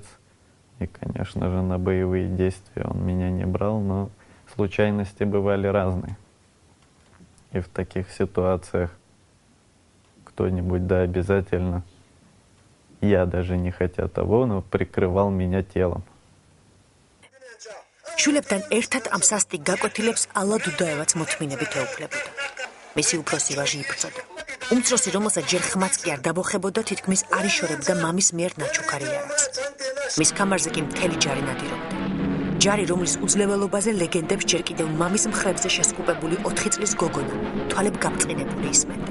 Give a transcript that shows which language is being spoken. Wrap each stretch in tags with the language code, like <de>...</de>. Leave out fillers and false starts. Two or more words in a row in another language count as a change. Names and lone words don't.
<ru>И, конечно же, на боевые действия он меня не брал, но случайности бывали разные. И в таких ситуациях кто-нибудь, да, обязательно, я даже не хотя того, но прикрывал меня телом.</ru> <ka>შულებთან ერთად ამ სასტიკ გაკვეთილებს ალა დუდაევაც მოთმინებით ეუფლებოდა. მისი უფროსი ვაჟი იბრძოდა. უმცროსი, რომელსაც ჯერ ხმაც კი არ დაბოხებოდა, თითქმის არ იშორებდა მამის მიერ ნაჩუქარი არაკს. მის კამარზე კი მთელი ჯარი ნადირობდა. ჯარი, რომლის უძლეველობაზე ლეგენდებს ჯერ კიდევ მამის მხრებზე შესკუპებული 4 წლის გოგონა, თვალებ გაბწყინებული ისმენდა.</ka>